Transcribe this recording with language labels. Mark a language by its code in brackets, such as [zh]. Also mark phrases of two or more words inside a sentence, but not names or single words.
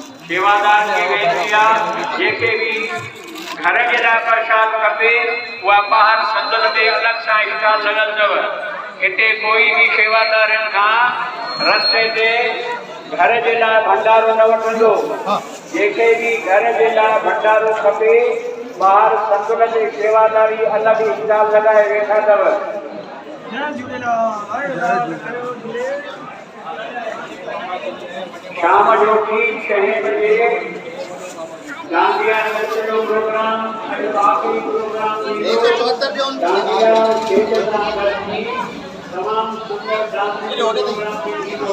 [sd] सेवादार की वेदिया जेके भी घर जिला प्रसाद खपे उहा ॿाहिरि संदन ते अलॻि सां स्टॉल लॻल अथव। हिते कोई भी सेवादारनि खां रस्ते ते घर जे लाइ भंडारो न वठंदो। जेके भी घर जे लाइ भंडारो खपे ॿाहिरि संदन ते सेवादारी अलॻि स्टॉल लॻाए वेठा अथव। शाम जो ठीक 6 बजे डांडिया नृत्य जो प्रोग्राम बाकी प्रोग्राम डांडिया स्टेज तमाम सुंदर [en] dance program [sd] थींदो।